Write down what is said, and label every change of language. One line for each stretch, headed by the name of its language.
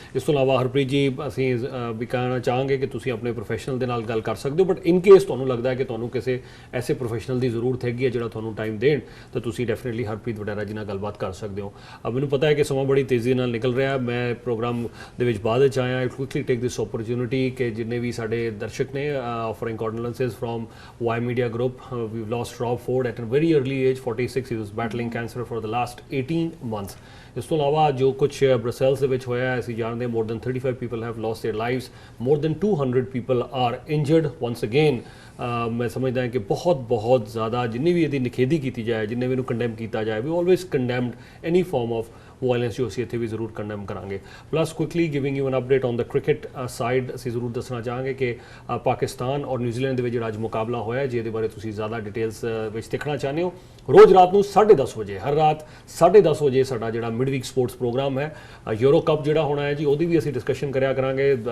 Punjabi: ਇਸ ਤੋਂ ਇਲਾਵਾ ਹਰਪ੍ਰੀਤ ਜੀ ਅਸੀਂ ਵੀ ਕਹਿਣਾ ਚਾਹਾਂਗੇ ਕਿ ਤੁਸੀਂ ਆਪਣੇ ਪ੍ਰੋਫੈਸ਼ਨਲ ਦੇ ਨਾਲ ਗੱਲ ਕਰ ਸਕਦੇ ਹੋ,
English: but in case
Punjabi: ਤੁਹਾਨੂੰ ਲੱਗਦਾ ਹੈ ਕਿ ਤੁਹਾਨੂੰ ਕਿਸੇ ਐਸੇ ਪ੍ਰੋਫੈਸ਼ਨਲ ਦੀ ਜ਼ਰੂਰਤ ਹੈਗੀ ਹੈ ਜਿਹੜਾ ਤੁਹਾਨੂੰ ਟਾਈਮ ਦੇਣ, ਤਾਂ ਤੁਸੀਂ ਡੈਫੀਨਿਟਲੀ ਹਰਪ੍ਰੀਤ ਵਡੇਰਾ ਜੀ ਨਾਲ ਗੱਲਬਾਤ ਕਰ ਸਕਦੇ ਹੋ। ਮੈਨੂੰ ਪਤਾ ਹੈ ਕਿ ਸਮਾਂ ਬੜੀ ਤੇਜ਼ੀ ਨਾਲ ਨਿਕਲ ਰਿਹਾ, ਮੈਂ ਪ੍ਰੋਗਰਾਮ ਦੇ ਵਿੱਚ ਬਾਅਦ ਵਿੱਚ ਆਇਆ।
English: quickly take this opportunity
Punjabi: ਕਿ ਜਿੰਨੇ ਵੀ ਸਾਡੇ ਦਰਸ਼ਕ ਨੇ
English: Offering condolences from Y media group, we've lost Rob Ford at a very early age, 46. He was battling cancer for the last 18 months.
Punjabi: ਇਸ ਤੋਂ ਇਲਾਵਾ ਜੋ ਕੁਝ ਬ੍ਰਸੈਲਸ ਦੇ ਵਿੱਚ ਹੋਇਆ ਅਸੀਂ ਜਾਣਦੇ,
English: more than 35 people have lost their lives, more than 200 people are injured once again.
Punjabi: ਮੈਂ ਸਮਝਦਾ ਹਾਂ ਕਿ ਬਹੁਤ ਜ਼ਿਆਦਾ ਜਿੰਨੀ ਵੀ ਇਹਦੀ ਨਿਖੇਧੀ ਕੀਤੀ ਜਾਏ, ਜਿੰਨੇ ਵੀ ਇਹਨੂੰ ਕੰਡੈਮ ਕੀਤਾ ਜਾਏ,
English: we always condemned any form of
Punjabi: violence ਜੋ ਅਸੀਂ ਇੱਥੇ ਵੀ ਜ਼ਰੂਰ ਕੰਡੈਮ ਕਰਾਂਗੇ।
English: plus quickly giving you an update on the cricket side,
Punjabi: ਅਸੀਂ ਜ਼ਰੂਰ ਦੱਸਣਾ ਚਾਹਾਂਗੇ ਕਿ ਪਾਕਿਸਤਾਨ ਔਰ ਨਿਊਜ਼ੀਲੈਂਡ ਦੇ ਵਿੱਚ ਜਿਹੜਾ ਅੱਜ ਮੁਕਾਬਲਾ ਹੋਇਆ, ਜਿਹਦੇ ਬਾਰੇ ਤੁਸੀਂ ਜ਼ਿਆਦਾ ਡਿਟੇਲਸ ਵਿੱਚ ਦੇਖਣਾ ਚਾਹੁੰਦੇ ਹੋ, ਰੋਜ਼ ਰਾਤ ਨੂੰ 10:30 ਵਜੇ, ਹਰ ਰਾਤ 10:30 ਵਜੇ ਸਾਡਾ ਜਿਹੜਾ ਮਿਡ ਵੀਕ ਸਪੋਰਟਸ ਪ੍ਰੋਗਰਾਮ ਹੈ, ਯੂਰੋ ਕੱਪ ਜਿਹੜਾ ਹੋਣਾ ਹੈ ਜੀ, ਉਹਦੀ ਵੀ ਅਸੀਂ ਡਿਸਕਸ਼ਨ ਕਰਿਆ ਕਰਾਂਗੇ।